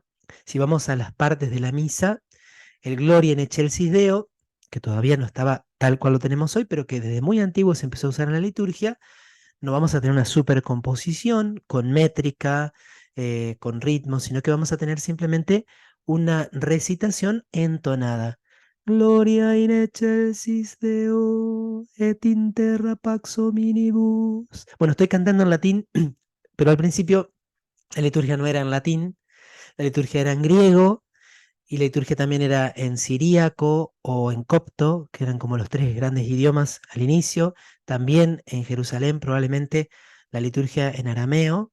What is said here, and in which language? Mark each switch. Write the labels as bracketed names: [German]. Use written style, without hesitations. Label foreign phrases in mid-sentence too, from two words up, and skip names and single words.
[Spanish] Si vamos a las partes de la misa, el [Latin] Gloria in excelsis Deo, [Spanish] que todavía no estaba tal cual lo tenemos hoy, pero que desde muy antiguo se empezó a usar en la liturgia. No vamos a tener una supercomposición con métrica, con ritmo, sino que vamos a tener simplemente una recitación entonada. [Latin] Gloria in excelsis Deo et in terra pax hominibus. [Spanish] Bueno, estoy cantando en latín, pero al principio la liturgia no era en latín, la liturgia era en griego y la liturgia también era en siríaco o en copto, que eran como los tres grandes idiomas al inicio. También en Jerusalén probablemente la liturgia en arameo.